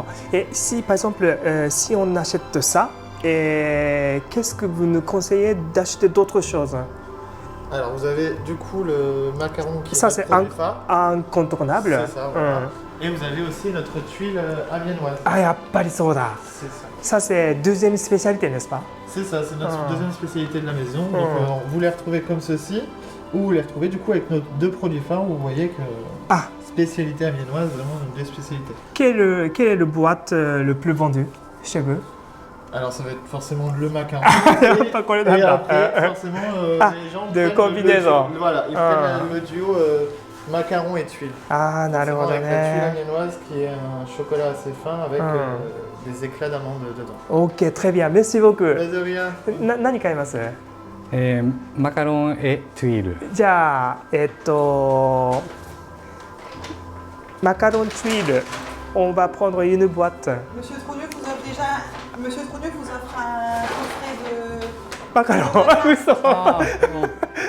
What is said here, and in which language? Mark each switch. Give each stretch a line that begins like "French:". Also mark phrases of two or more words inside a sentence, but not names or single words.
French: Et si par exemple, si on achète ça, qu'est-ce que vous nous conseillez d'acheter d'autres choses? Alors, vous avez du coup le macaron qui Ça est c'est notre produit phare. incontournable. C'est ça, voilà. Et vous avez aussi notre tuile amiénoise.
Japanese: Ah,やっぱりそうだ。
French: C'est ça. Ça c'est deuxième spécialité, n'est-ce pas? C'est ça, c'est notre deuxième spécialité de la maison. Donc, vous les retrouvez comme ceci, ou vous les retrouvez du coup avec nos deux produits phares où vous voyez que spécialité amiénoise, vraiment nos deux spécialités. Quel est le boîte le plus vendu chez vous? Alors ça va être forcément le macaron. Pas qu'on le Et donne. après, forcément, les gens de prennent combinaison. Voilà, ils prennent le duo macaron et tuile.
Japanese: Ah, なるほど
French: Avec la tuile
Japanese: ね。
French: amiénoise qui est un chocolat assez fin avec des éclats d'amande dedans. OK, très bien. Merci beaucoup. Mais de rien.
Japanese: 何買います？マカロンエトゥイル。じゃあ、マカロンチュイル。
French: On va prendre une boîte. Monsieur Trogneux vous offre déjà. Monsieur Trogneux vous offre un coffret de.
Japanese: マカロン。嘘。あー